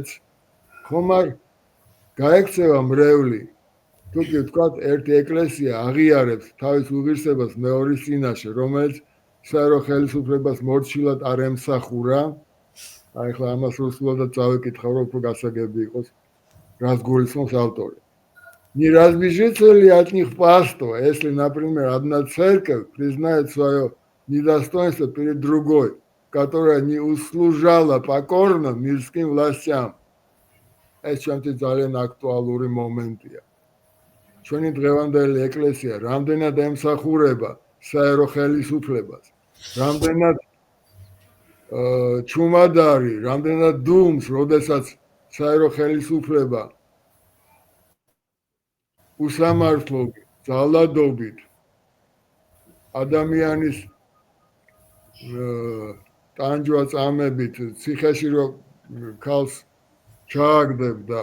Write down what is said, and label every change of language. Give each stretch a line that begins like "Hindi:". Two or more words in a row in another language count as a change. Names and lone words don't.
Georgian: ხომ არ გაექცევა მრევლი, თუ კი ვთქვათ, ერთი ეკლესია აღიარებს თავის უღირსებას მეორის წინაშე, რომელიც საერო ხელისუფლებას მორჩილად არ ემსახურა. აი ხლა ამას რუსულადაც წავიკითხავ, რომ უფრო გასაგები იყოს, რას გულისხმობს ავტორი.
Russian: Не разбежится от них паство, если, например, одна церковь признает свое недостоинство перед другой, которая не услужала покорно мирским властям.
Georgian: ეს ჩემთვის ძალიან აქტუალური მომენტია. ჩვენი დღევანდელი ეკლესია რამდენად ემსახურება საერო ხელისუფლებას, რამდენად ჩუმადარი, რამდენად დუმს, როდესაც საერო ხელისუფლება უსამართლობით, ძალადობით ადამიანის ტანჯვა წამებით ციხეში რო ქალს ჩააგდებდა.